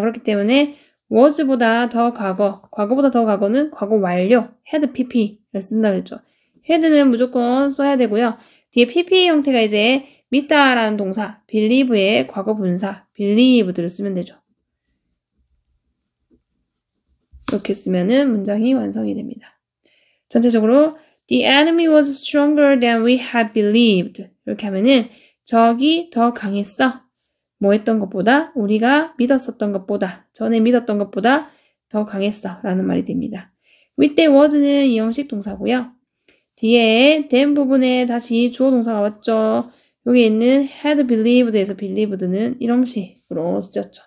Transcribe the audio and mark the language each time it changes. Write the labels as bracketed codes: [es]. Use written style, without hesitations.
[ko] 그렇기 때문에 was보다 더 과거보다 더 과거는 과거 완료, had pp를 쓴다 그랬죠. had는 무조건 써야 되고요. 뒤에 pp 형태가 이제 믿다라는 동사, believe의 과거 분사, believed를 쓰면 되죠. 이렇게 쓰면은 문장이 완성이 됩니다. 전체적으로 [en] the enemy was stronger than we had believed [ko] 이렇게 하면은 적이 더 강했어. 뭐 했던 것보다 우리가 믿었었던 것보다 전에 믿었던 것보다 더 강했어 라는 말이 됩니다. with was는 이형식 동사고요. 뒤에 then 부분에 다시 주어 동사가 왔죠. 여기 있는 had believed에서 believed는 일형식으로 쓰였죠.